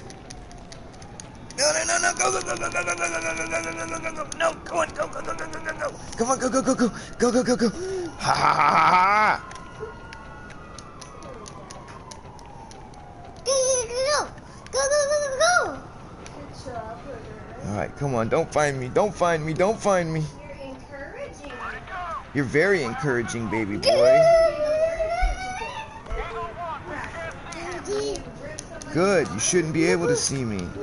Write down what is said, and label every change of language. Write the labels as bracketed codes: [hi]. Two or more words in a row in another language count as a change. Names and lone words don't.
[en] No, no, no, no, go, go, go, go, go, go, go, go, go, go, go, go, go, go, go, no, go on, go, go, go, go, go, go, go. Come on, go, go, go, go, go, go, go, go. Ha, ha, ha, ha, ha. All right, come on, don't find me, don't find me, don't find me. You're encouraging. You're very encouraging, baby boy. Good, you shouldn't be able to see me.